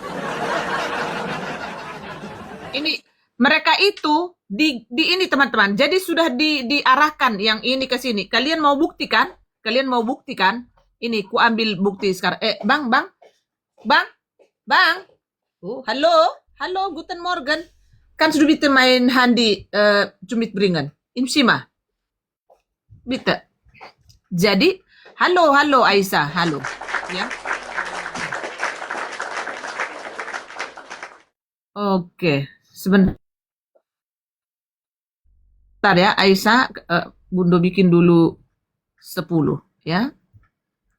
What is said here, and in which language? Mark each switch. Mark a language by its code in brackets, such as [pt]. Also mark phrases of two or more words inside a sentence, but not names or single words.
[id] Ini mereka itu di ini teman-teman, jadi sudah diarahkan yang ini ke sini. Kalian mau buktikan? Ini ku ambil bukti sekarang. Bang. Halo, [de] guten Morgen. Kannst du bitte mein Handy zu mitbringen? Im Zimmer. Bitte. [id] Jadi, halo Aisyah, halo. Ya. Oke, sebentar ya Aisyah, Bundo bikin dulu 10 ya.